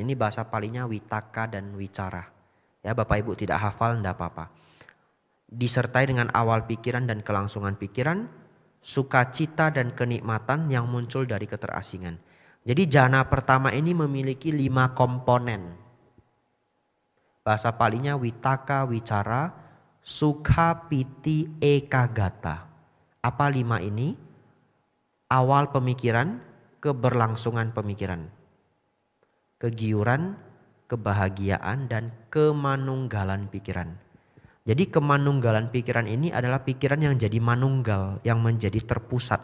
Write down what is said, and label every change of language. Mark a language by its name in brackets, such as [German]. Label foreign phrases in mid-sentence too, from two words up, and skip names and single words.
[Indonesian] Ini bahasa Palinya witaka dan wicara. Ya, Bapak Ibu tidak hafal tidak apa-apa. Disertai dengan awal pikiran dan kelangsungan pikiran, sukacita dan kenikmatan yang muncul dari keterasingan. Jadi jana pertama ini memiliki 5 komponen. Bahasa Palinya [Pali] witaka, wicara, sukha, piti, ekagata. [Indonesian] Apa 5 ini? Awal pemikiran, keberlangsungan pemikiran, kegiuran, kebahagiaan, dan kemanunggalan pikiran. Jadi kemanunggalan pikiran ini adalah pikiran yang jadi manunggal, yang menjadi terpusat.